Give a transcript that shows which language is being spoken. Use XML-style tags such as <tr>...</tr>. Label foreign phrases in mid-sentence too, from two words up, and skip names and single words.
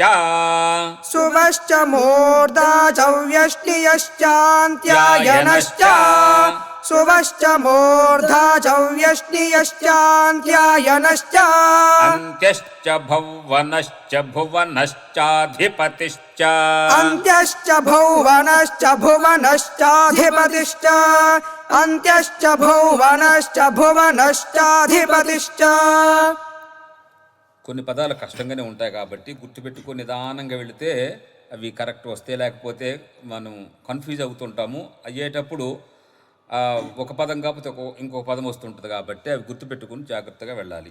<sa>सुवश्च मूर्धा च व्यष्टियश्चान्त्यायनश्च, सुवश्च मूर्धा च व्यष्टियश्चान्त्यायनश्च, अन्त्यश्च भुवनश्च भुवनश्चाधिपतिश्च, अन्त्यश्च भुवनश्च भुवनश्चाधिपतिश्च, अन्त्यश्च भुवनश्च भुवनश्चाधिपतिश्च.</sa> <te>కొన్ని పదాలు కష్టంగానే ఉంటాయి కాబట్టి గుర్తుపెట్టుకొని నిదానంగా వెళితే అవి కరెక్ట్ వస్తే లేకపోతే మనం కన్ఫ్యూజ్ అవుతుంటాము. అయ్యేటప్పుడు ఒక పదం కాకపోతే ఇంకో పదం వస్తుంటుంది కాబట్టి అవి గుర్తుపెట్టుకుని జాగ్రత్తగా వెళ్ళాలి.</te>